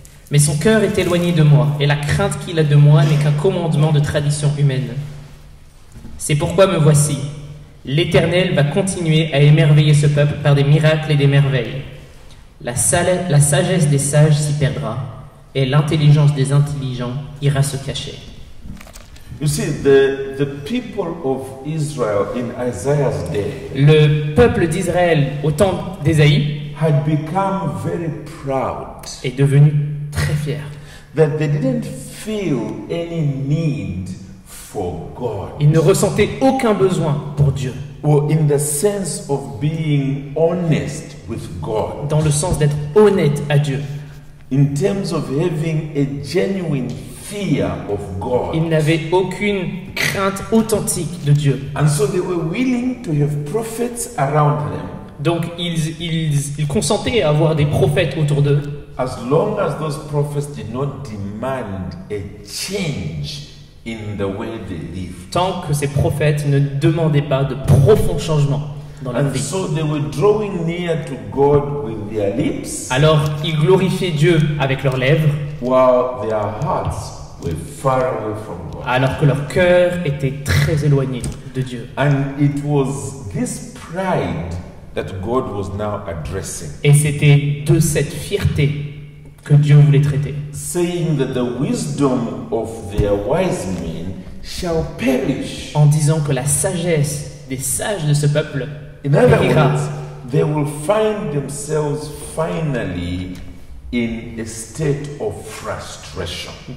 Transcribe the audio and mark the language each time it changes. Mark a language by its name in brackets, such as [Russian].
[French] Mais son cœur est éloigné de moi, et la crainte qu'il a de moi n'est qu'un commandement de tradition humaine. C'est pourquoi me voici. L'Éternel va continuer à émerveiller ce peuple par des miracles et des merveilles. La sagesse des sages s'y perdra, et l'intelligence des intelligents ira se cacher. » [English] You see, the people of Israel in Isaiah's day [French] Le peuple d'Israël au temps d'Ésaïe [English] had become very proud [French] est devenu très fier. [English] that they didn't feel any need for God, [French] Il ne ressentait aucun besoin pour Dieu, [English] or in the sense of being honest with God, [French] dans le sens d'être honnête à Dieu. [English] in terms of having a genuine fear of God. [French] Il n'avait aucune crainte authentique de Dieu. [English] And so they were willing to have prophets around them [French] Donc ils consentaient à avoir des prophètes autour d'eux, [English] as long as those prophets did not demand a change in the way they lived. [French] tant que ces prophètes ne demandaient pas de profonds changements dans leur [English] And [French] vie. [English] so they were drawing near to God with their lips, [French] Alors ils glorifiaient Dieu avec leurs lèvres, [English] while their hearts were far away from God. [French] alors que leur cœur était très éloigné de Dieu. [English] And it was this pride that God was now addressing, [French] Et c'était de cette fierté que Dieu voulait traiter, [English] saying that the wisdom of their wise men shall perish. [French] en disant que la sagesse des sages de ce peuple [English] In other [French] périra. [English] words, they will find themselves finally in a state of frustration.